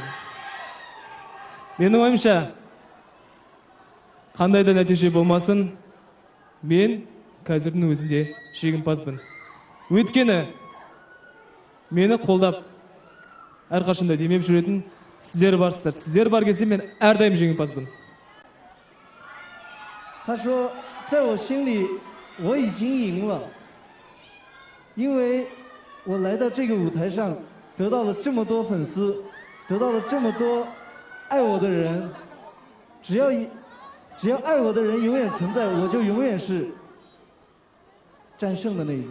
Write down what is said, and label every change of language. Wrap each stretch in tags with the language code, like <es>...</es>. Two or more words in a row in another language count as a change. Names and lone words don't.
<kk>Менің ойымша, қандай да нәтиже болмасын, мен қазірдің өзінде жеңімпазбын. Өйткені мені қолдап, әрқашанда демеп жүретін Сіздер барсыздар. Сіздер бар кезде мен әрдайым жеңімпазбын.</kk> <zh>他说，在我心里我已经赢了，因为我来到这个舞台上，得到了这么多粉丝，得到了这么多爱我的人，只要爱我的人永远存在，我就永远是战胜的那一个。</zh>